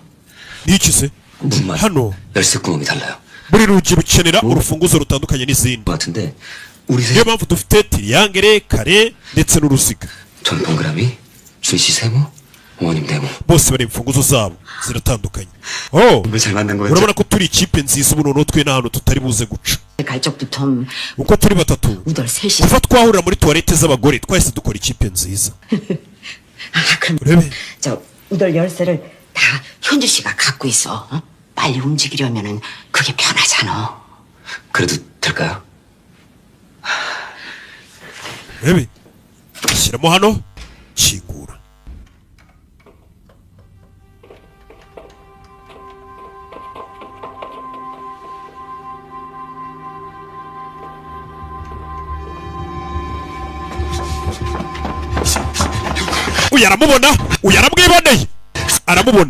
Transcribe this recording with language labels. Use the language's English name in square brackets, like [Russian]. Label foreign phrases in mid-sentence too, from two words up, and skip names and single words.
[Korean] 니치세 문만 [Kinyarwanda] hano [Korean] 열쇠 구멍이 달라요. [Kinyarwanda] buri rugi rukenera urufunguzo rutandukanye n'izindi. [Korean] 같은데 우리 세 [Kinyarwanda] niyo mpamvu dufite tiriyangere, kare ndetse n'uruziga. [Korean] 전 동그라미, 준씨 세모, 어머님 네모. [Kinyarwanda] bose bari imfunguzo zabo ziratandukanye. Oh [Korean] 왜 잘 만난 거예요? [Kinyarwanda] urabona ko turi ikipe nziza ubu noneho twe n'ahantu tutari buze guca. [Korean] 갈 적부터 [Kinyarwanda] uko turi batatu [Korean] 우덜 셋이. [Kinyarwanda] kuva twahurira muri tuwarete z'abagore twahise dukora ikipe nziza. [Korean] 그럼 [Kinyarwanda] urebe [Korean] 저 우덜 열쇠를 다 현주 씨가 갖고 있어. 어? 빨리 움직이려면은 그게 편하잖아. 그래도 될까요? [Kinyarwanda] urebe shyiramo hano kingura. uyu aramubona, uyu aramwiboneye, aramubona.